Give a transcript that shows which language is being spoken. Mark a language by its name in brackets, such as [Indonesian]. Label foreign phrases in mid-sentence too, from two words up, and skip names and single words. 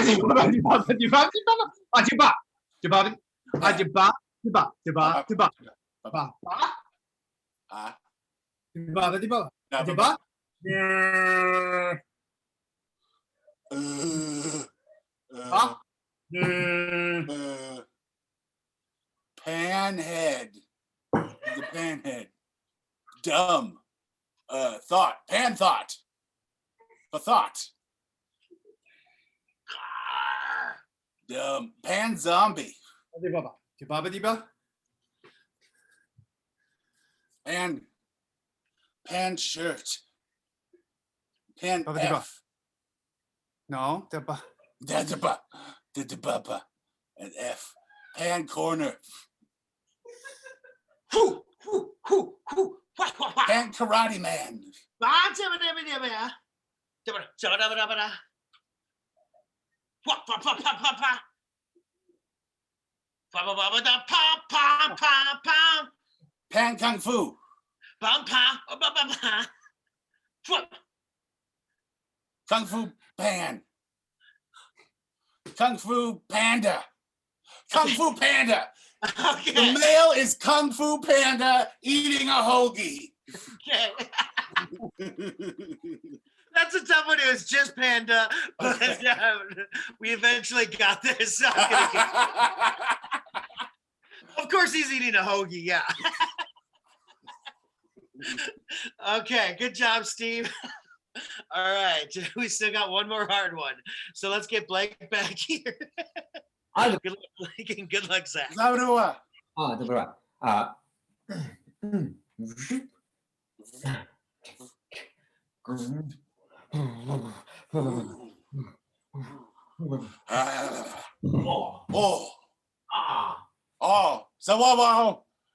[English] Ah, panhead. The panhead. Dumb. Thought. Pan thought. The thought. Dumb. Pan zombie. Pan shirt. Pan F. No, Da-da-ba. Da-da-ba-ba. And F. Pan corner. Whoo, whoo, whoo, whoo. Wah, wah, wah. Karate Man. Pan Kung Fu. Kung Fu Pan. Kung Fu Panda. Kung Fu Panda. Okay. The male is Kung Fu Panda eating a hoagie. Okay. That's a tough one. It was just Panda, but we eventually got this. So I'm gonna get... Of course, he's eating a hoagie. Yeah. Okay. Good job, Steve. All right. We still got one more hard one. So let's get Blake back here. Good luck, Blake, and good luck, Zach. Zabrua. Dobra. Zawawa.